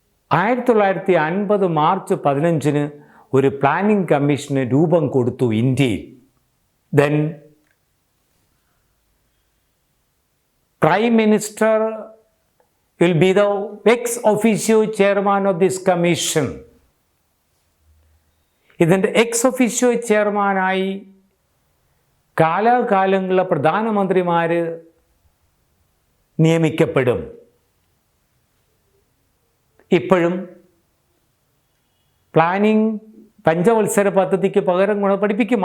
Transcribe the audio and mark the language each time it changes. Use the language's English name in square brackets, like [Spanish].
[Malayalam] 1950 March 15 ഒരു planning commission രൂപം കൊടുത്തു ഇന്ത്യയിൽ. [English] Then prime minister will be the ex officio chairman of this commission. [Malayalam] ഇതിൻ്റെ എക്സ് ഒഫീഷ്യോ ചെയർമാനായി കാലാകാലങ്ങളിലെ പ്രധാനമന്ത്രിമാർ നിയമിക്കപ്പെടും. ഇപ്പോഴും പ്ലാനിംഗ് പഞ്ചവത്സര പദ്ധതിക്ക് പകരം പഠിപ്പിക്കും.